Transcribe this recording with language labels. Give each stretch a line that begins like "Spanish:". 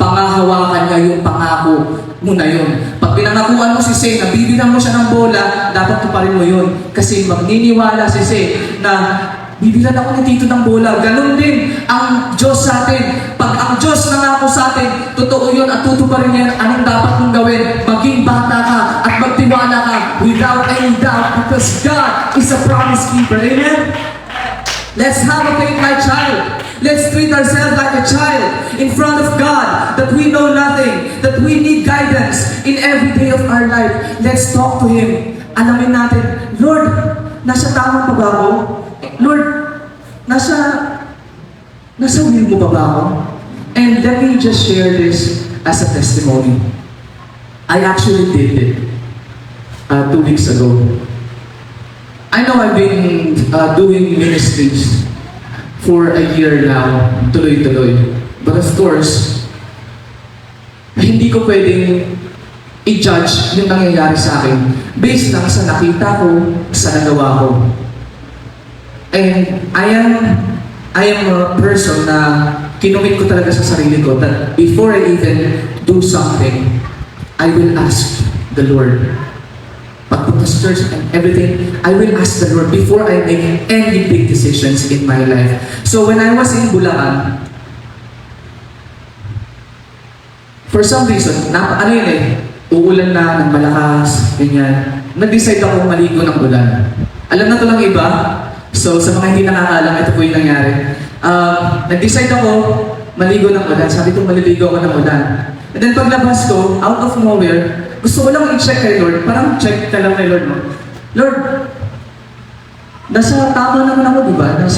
Filipino: Pangahawakan niya yung pangako mo na yun. Pag pinangakuan mo si Say na bibilang mo siya ng bola, dapat tuparin mo yun. Kasi magniniwala si Say na bibilan ako ni Tito ng bola. Ganon din ang Diyos sa atin. Pag ang Diyos nangako sa atin, totoo yun at tutuparin niya anong dapat mong gawin. Maging bata ka at magtiwala ka
English: without any doubt because God is a promise keeper. Amen? Let's have a faith like child. Let's treat ourselves like a child in front of God, that we know nothing, that we need guidance in every day of our life. Let's talk to Him.
Filipino: Alamin natin, Lord, nasa tamang pa ba ako? Lord, nasa will mo ba ako?
English: And let me just share this as a testimony. I actually did it 2 weeks ago. I know I've been doing ministries for a year now,
Filipino: tuloy-tuloy.
English: But of course,
Filipino: hindi ko pwedeng i-judge yung nangyayari sa akin based lang sa nakita ko, sa nagawa ko.
English: And I am a person
Filipino: na kinumit ko talaga sa sarili ko
English: that before I even do something, I will ask the Lord.
Filipino: Pagpunta sa
English: church and everything, I will ask the Lord before I make any big decisions in my life. So when I was in Bulacan, for some reason,
Filipino: uulan na ng malakas, ganyan. Nag-decide ako maligo ng ulan. Alam na to lang iba, so sa mga hindi nakakaalam, ito po yung nangyari. Nag-decide ako maligo ng ulan. Sabi ko, maliligo ako ng ulan.
English: And then
Filipino: paglabas ko,
English: out of nowhere,
Filipino: gusto ko lang i-check kay Lord. Parang check ka lang kay Lord, no? Lord, nasa tama naman ako, di ba?